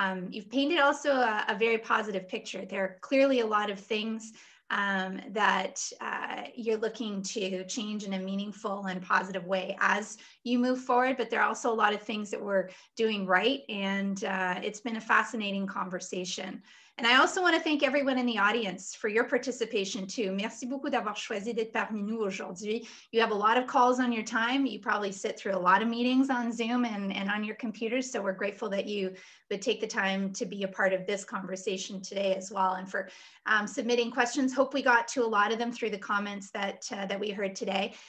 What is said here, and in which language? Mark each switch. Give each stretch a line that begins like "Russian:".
English: You've painted also a very positive picture. There are clearly a lot of things that you're looking to change in a meaningful and positive way as you move forward, but there are also a lot of things that we're doing right, and it's been a fascinating conversation. And I also want to thank everyone in the audience for your participation too.
French: Merci beaucoup d'avoir choisi d'être parmi nous aujourd'hui.
English: You have a lot of calls on your time. You probably sit through a lot of meetings on Zoom and on your computers. So we're grateful that you would take the time to be a part of this conversation today as well. And for submitting questions. Hope we got to a lot of them through the comments that we heard today.